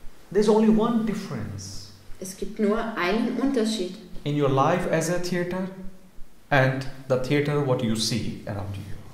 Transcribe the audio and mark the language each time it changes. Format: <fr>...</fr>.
<en>There's only one difference</en> <de>Es gibt nur einen Unterschied</de> <en>in your life as a theater and the theater what you see around you.</en>